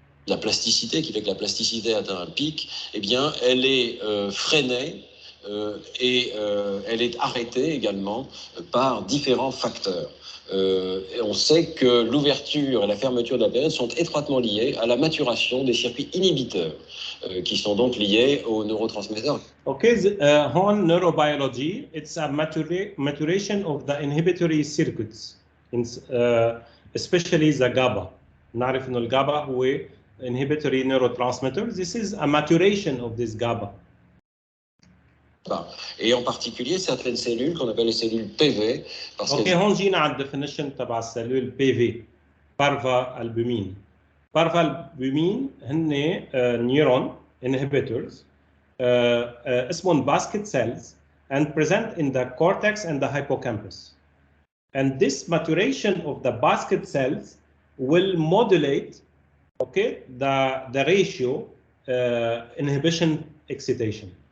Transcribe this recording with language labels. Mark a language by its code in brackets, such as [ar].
[fr] La plasticité, qui fait que la plasticité atteint un pic, eh bien, elle est freinée et elle est arrêtée également par différents facteurs. Et on sait que l'ouverture et la fermeture de la période sont étroitement liées à la maturation des circuits inhibiteurs, qui sont donc liés aux neurotransmetteurs. [en] Okay, هون neurobiology, it's a maturation of the inhibitory circuits, especially the GABA. [ar] نعرف إنه الجابا هو [en] inhibitory neurotransmitter. This is a maturation of this GABA. [fr] Et en particulier certaines cellules qu'on appelle les cellules PV. [ar] اوكي هون جينا على الديفينيشن تبع السيلول PV بارفا البومين. بارفا البومين هن نيورون [en] inhibitors اسمهم basket cells and present in the cortex and the hippocampus. And this maturation of the basket cells will modulate okay the ratio inhibition excitation.